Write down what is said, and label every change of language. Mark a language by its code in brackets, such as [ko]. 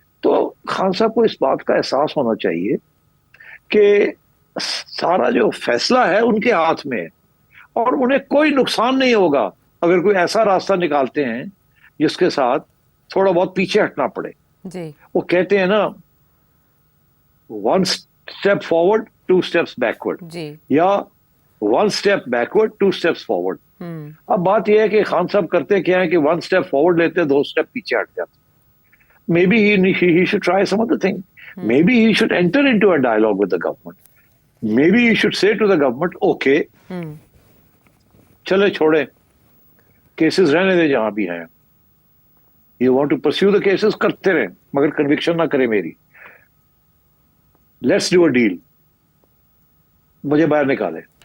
[ur] تو خان صاحب کو اس بات کا احساس ہونا چاہیے کہ سارا جو فیصلہ ہے ان کے ہاتھ میں ہے اور انہیں کوئی نقصان نہیں ہوگا اگر کوئی ایسا راستہ نکالتے ہیں جس کے ساتھ تھوڑا بہت پیچھے ہٹنا پڑے. جی, وہ کہتے ہیں نا [en] 1 step forward 2 steps backward, [ur] جی, یا [en] 1 step backward 2 steps forward. [ur] اب بات یہ ہے کہ خان صاحب کرتے کیا ہے کہ [en] 1 step forward [ur] لیتے 2 step پیچھے ہٹ جاتے. [en] Maybe he should try some other thing. Maybe he should enter into a dialogue with the government. Maybe he should say to the government, okay, [ur] چلے چھوڑے, کیسز رہنے دے جہاں بھی ہیں, [en] you want to pursue the cases, [ur] کرتے رہیں مگر conviction نہ کرے میری, [en] let's do a deal, [ur] مجھے باہر نکالے.